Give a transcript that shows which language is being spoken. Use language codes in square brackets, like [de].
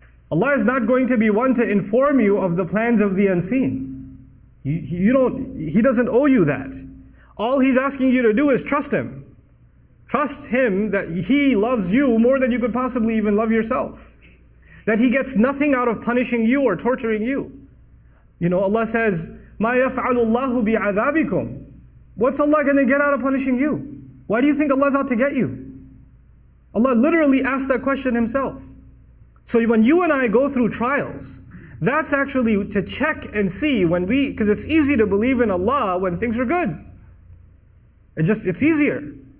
[en] Allah is not going to be one to inform you of the plans of the unseen. He doesn't owe you that. All He's asking you to do is trust Him. Trust Him that He loves you more than you could possibly even love yourself. That He gets nothing out of punishing you or torturing you. Allah says, [ar] مَا يَفْعَلُ اللَّهُ بِعَذَابِكُمْ. [en] What's Allah going to get out of punishing you? Why do you think Allah's out to get you? Allah literally asked that question Himself. So when you and I go through trials, that's actually to check and see because it's easy to believe in Allah when things are good. It's easier.